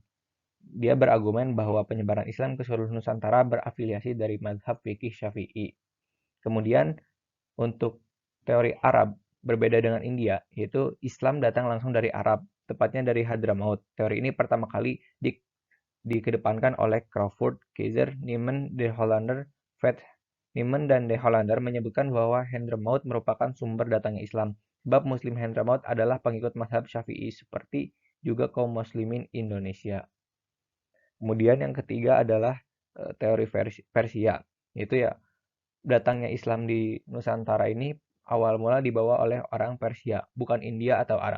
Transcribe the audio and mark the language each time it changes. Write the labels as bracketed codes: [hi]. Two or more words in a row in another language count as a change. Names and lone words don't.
[id] Dia berargumen bahwa penyebaran Islam ke seluruh Nusantara berafiliasi dari mazhab fikih Syafi'i. Kemudian untuk teori Arab, berbeda dengan India, yaitu Islam datang langsung dari Arab, tepatnya dari Hadramaut. Teori ini pertama kali dikedepankan oleh Crawford, Keizer, Nieman, De Hollander, Vet. Nieman dan De Hollander menyebutkan bahwa Hadramaut merupakan sumber datangnya Islam, sebab Muslim Hadramaut adalah pengikut mazhab Syafi'i seperti juga kaum muslimin Indonesia. Kemudian yang ketiga adalah teori Persia, yaitu ya datangnya Islam di Nusantara ini awal mula dibawa oleh orang Persia, bukan India atau Arab.